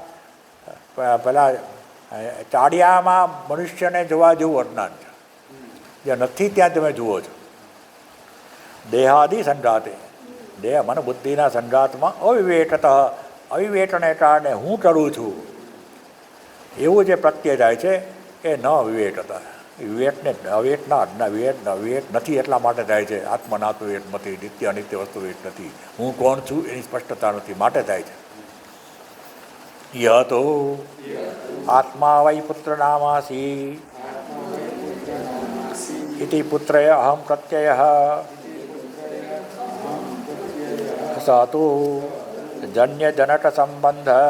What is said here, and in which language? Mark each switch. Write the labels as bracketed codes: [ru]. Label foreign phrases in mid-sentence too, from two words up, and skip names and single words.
[gu] ચાડિયામાં મનુષ્યને જોવા જેવું અજ્ઞાન છે જ્યાં નથી ત્યાં તમે જુઓ છો [sa] देहादि संघाते [gu] દેહ મન બુદ્ધિના સંઘાતમાં અવિવેકને કારણે હું કરું છું એવું જે પ્રત્યય જાય છે એ ન વિવેકતા વિવેક નથી એટલા માટે થાય છે આત્મનાત્વ વિવેક નથી નિત્ય અનિત્ય વસ્તુ વિવેક નથી હું કોણ છું એની સ્પષ્ટતા નથી માટે થાય છે [hi] यह तो [sa] आत्मा वै पुत्रनामासि इति पुत्रय अहं प्रत्ययः स तु जन्यजनकसम्बन्ध